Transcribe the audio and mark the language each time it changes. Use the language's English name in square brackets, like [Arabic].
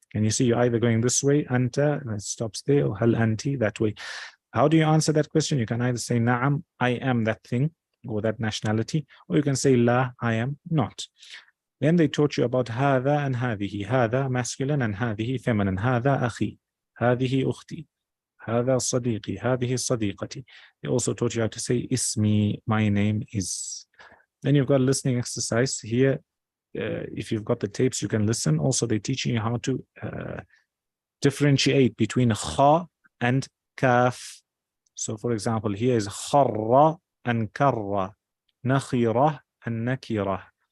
[English] Can you see you're either going this way, anta, and it stops there, or hal anti, that way. How do you answer that question? You can either say na'am, I am that thing, or that nationality, or you can say la, I am not. Then they taught you about هذا and هذه. هذا masculine and هذه feminine. [Arabic] هذا أخي, هذه أختي, هذا صديقي, هذه صديقتي. [English] They also taught you how to say ismi, my name is. Then you've got a listening exercise here. If you've got the tapes, you can listen. Also, they're teaching you how to differentiate between kha and kaf. So for example, here is kharra and karra, nakhira and nakira.